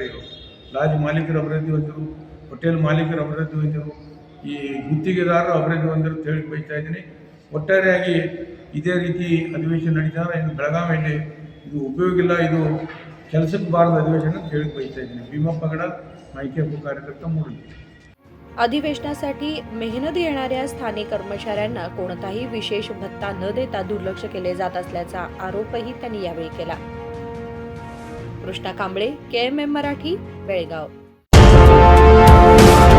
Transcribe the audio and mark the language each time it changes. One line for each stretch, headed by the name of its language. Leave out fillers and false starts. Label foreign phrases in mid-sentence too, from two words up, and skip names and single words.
Kannada: ಇವರು ಲಾಡ್ಜ್ ಮಾಲೀಕರು ಅಭಿವೃದ್ಧಿ ಹೊಂದಿರು, ಹೋಟೆಲ್ ಮಾಲೀಕರು ಅಭಿವೃದ್ಧಿ ಹೊಂದಿರು, ಈ ಗುತ್ತಿಗೆದಾರರು ಅಭಿವೃದ್ಧಿ ಹೊಂದಿರು ಅಂತ ಹೇಳಿ ಬಯಸ್ತಾ ಇದ್ದೀನಿ। ಒಟ್ಟಾರೆಯಾಗಿ ಇದೇ ರೀತಿ ಅಧಿವೇಶನ ನಡೀತಾರೆ ಇನ್ನು ಬೆಳಗಾವಿಯಲ್ಲಿ ಇದು ಉಪಯೋಗ ಇಲ್ಲ, ಇದು ಕೆಲಸಕ್ಕೆ ಬಾರದ ಅಧಿವೇಶನ ಅಂತ ಹೇಳಿ ಬಯಸ್ತಾ ಇದ್ದೀನಿ।
Marathi: ಭೀಮಪ್ಪ गडाद, माहिती हक्क कार्यकर्ता, मूडली। अधिवेशनासाठी मेहनत घेणाऱ्या स्थानिक कर्मचाऱ्यांना कोणताही विशेष भत्ता न देता दुर्लक्ष केले जात असल्याचा आरोपही त्यांनी यावेळी केला। कृष्णा कांबळे, KMM मराठी, बेळगाव।